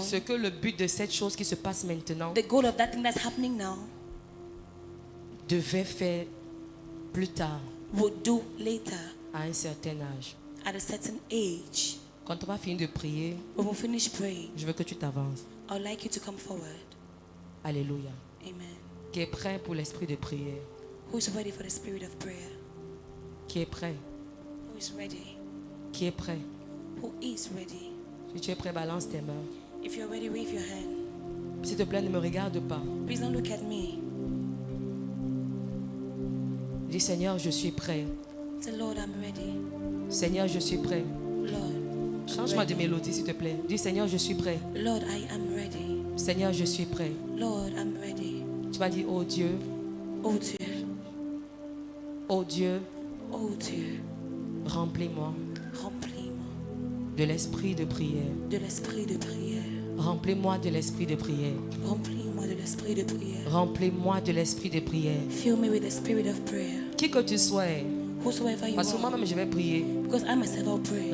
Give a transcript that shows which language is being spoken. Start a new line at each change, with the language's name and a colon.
French: ce que le but de cette chose qui se passe maintenant
English: the goal of that thing that's happening now,
French: devait faire plus tard,
English: would do later
French: à un certain âge.
English: at a certain age.
French: Quand on va finir de prier,
English: When we finish praying,
French: je veux que tu t'avances.
English: I would like you to come forward.
French: Alléluia.
English: Amen.
French: Qui est prêt pour l'esprit de prière?
English: Who is ready for the spirit of prayer?
French: Qui est prêt?
English: Who is ready?
French: Qui est prêt?
English: Who is ready?
French: Si tu es prêt, balance tes mains.
English: If you're ready, wave your hand.
French: S'il te plaît, ne me regarde pas.
English: Please don't look at me.
French: Dis Seigneur, je suis prêt.
English: Say, Lord, I'm ready.
French: Seigneur, je suis prêt.
English: Lord,
French: Change-moi de mélodie, s'il te plaît. Dis Seigneur, je suis prêt.
English: Lord, I am ready.
French: Seigneur, je suis prêt.
English: Lord, I'm ready.
French: Tu vas dire, oh Dieu, Oh Dieu, oh Dieu, oh Dieu, remplis-moi remplis-moi de l'esprit de prière. de l'esprit de prière. Remplis-moi de l'esprit de prière. Remplis-moi de l'esprit de prière. Remplis-moi de l'esprit de prière.
English: Fill me with the spirit of prayer.
French: Qui que tu sois,
English: Whosoever you
French: parce que
English: are,
French: moi-même je vais prier.
English: because I myself will pray.